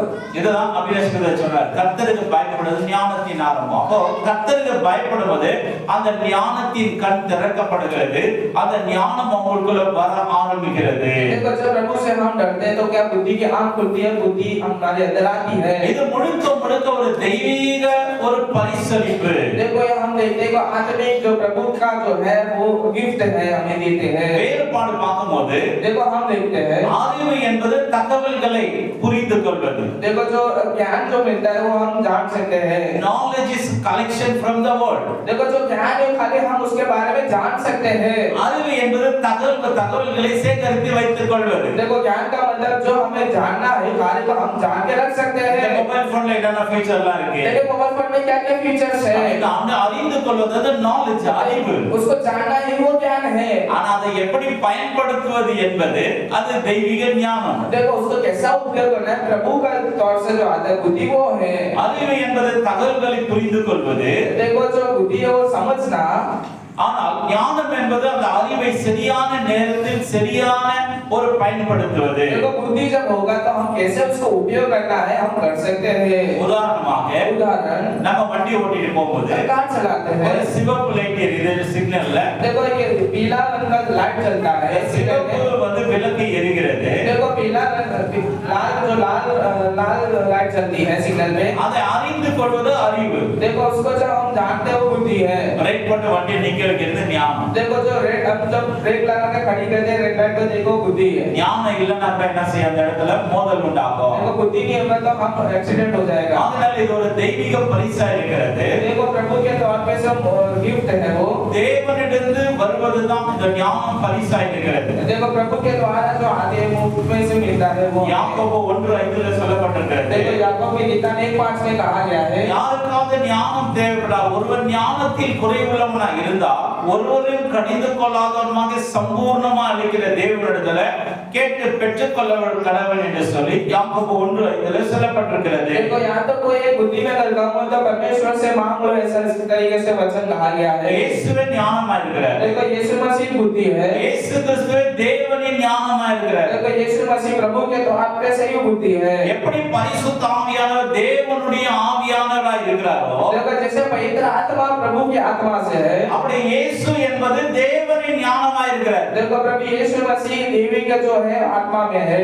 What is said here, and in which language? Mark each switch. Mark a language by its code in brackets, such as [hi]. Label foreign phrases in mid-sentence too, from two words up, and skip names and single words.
[ta] இதுதான் அபிஷேகத்தை சொன்னார், கர்த்தருக்கு பயப்படுவது ஞானத்தின் ஆரம்பம். அப்போ கர்த்தருக்கு பயப்படுவது அந்த ஞானத்தின் கண் திறக்கப்படுகிறது, அந்த ஞானம் உங்களுக்குள்ள வர ஆரம்பிக்கிறது. [hi] देखो जब प्रभु से हम डरते हैं तो क्या बुद्धि की आंख खुलती है, बुद्धि हमारे अंदर आती है। [ta] இது முழுக்க முழுக்க ஒரு தெய்வீக ஒரு பரிசளிப்பு. [hi] देखो ये हम देखते हैं आत्मिक जो प्रभु का जो है वो गिफ्ट है हमें देते हैं। [ta] வேறுபாடு பார்க்கும்போது [hi] देखो हम देखते हैं [ta] அறிவு என்பது தகவல்களை புரிந்து கொள்வது. [hi] देखो जो ज्ञान जो मिलता है वो हम जान सकते हैं। [en] knowledge is collection from the world. [hi] देखो जो ज्ञान है खाली हम उसके बारे में जान सकते हैं। [ta] அறிவு என்பது தகவல்களை சேகரித்து வைத்துக் கொள்வது. [hi] देखो ज्ञान का मतलब जो हमें जानना है खाली तो हम जान के रख सकते हैं। [ta] மொபைல் போன்ல என்னென்ன ஃபீச்சர்லாம் இருக்கு, [hi] देखो [en] mobile phone [hi] में क्या क्या फीचर्स है, [ta] அந்த அறிந்து கொள்வது knowledge, அறிவு. [hi] उसको जानना ही वो ज्ञान है। [ta] ஆனா அதை எப்படி பயன்படுத்துவது என்பது அது தெய்வீக ஞானம். [hi] देखो उसको कैसा उपयोग करना है प्रभु का तौर से जो आता है बुद्धि वो है। [ta] அறிவு என்பது தகவல்களை புரிந்து கொள்வது. [hi] देखो जो बुद्धि है वो समझना, [ta] ஆனால் ஞானம் என்பது அந்த அறிவை சரியான நேரத்தில் சரியான ஒரு பயன்படுத்துவது. [hi] देखो बुद्धि जब होगा तो हम कैसे उसको उपयोग करना है हम कर सकते हैं। [ta] உதாரணமாக [hi] उदाहरण [ta] நம்ம வண்டி ஓட்டிட்டு போகும்போது [hi] कार चलाते हैं, [ta] ஒரு சிவப்பு லைட் எரியுது சிக்னல்ல, [hi] देखो ये पीला रंग का लाइट चलता है सिग्नल [ta] சிவப்பு [hi] में, [ta] வந்து விளக்கு எரிகிறது. [hi] देखो पीला रंग लाल जो लाल लाइट चलती है सिग्नल में, [ta] அதை அறிந்து கொள்வது அறிவு. [hi] देखो उसको जब हम जानते हैं वो बुद्धि है। [ta] பிரேக் போட்டு வண்டியை நிக்க வைக்கிறது ஞானம். [hi] देखो जो रेड हम जब ब्रेक लगा के खड़ी करते हैं [en] red light [hi] पे देखो बुद्धि है। [ta] ஞானம் இல்லைன்னா அப்ப என்ன செய்ய, அந்த இடத்துல மோதல் உண்டாகும். [hi] देखो बुद्धि नहीं होगा तो हम एक्सीडेंट हो जाएगा। [ta] அதனால இது ஒரு தெய்வீக பரிசா இருக்கிறது. [hi] देखो प्रभु के तौर पे सब गिफ्ट है वो, [ta] தேவனிடந்து வருவதுதான் இந்த ஞானம் பரிசா இருக்கிறது. [hi] देखो प्रभु के द्वारा जो आते हैं वो उसमें से मिलता है वो। [ta] யாக்கோபு 1:5 சொல்லப்பட்டிருக்கிறது. [hi] देखो याकूब की गीता में 1:5 में कहा गया है [ta] யாருக்காவது ஞானம் தேவைப்படா, ஒருவன் ஞானத்தில் குறைவுள்ளவனா இருந்தா ஒருவரையும் கடிந்து கொள்ளாதவனாக சம்பூர்ணமா அளிக்கிற தேவனிடத்துல கேட்டு பெற்றுக்கொள்ள கடவன் என்று சொல்லி யாக்கோபு 1:5 சொல்லப்பட்டிருக்கிறது. [hi] देखो यहाँ तो कोई बुद्धि में गलकाम हो तो परमेश्वर से मांग लो, ऐसा इस तरीके से वचन कहा गया है। [ta] இயேசுவே ஞானமா இருக்கிறார். [hi] देखो यीशु मसीह बुद्धि है, [ta] இயேசு கிறிஸ்துவே தேவனின் ஞானமா இருக்கிறார். [hi] देखो यीशु मसीह प्रभु के द्वार पे से ही बुद्धि है। [ta] எப்படி பரிசுத்த ஆவியானவர் தேவனுடைய ஆவியானவராய் இருக்கிறாரோ, [hi] देखो जैसे पवित्र आत्मा प्रभु की आत्मा से है, [ta] அப்படி இயேசு என்பது தேவனின் ஞானமாய் இருக்கிறார். [hi] देखो प्रभु यीशु मसीह देवी का जो है आत्मा में है,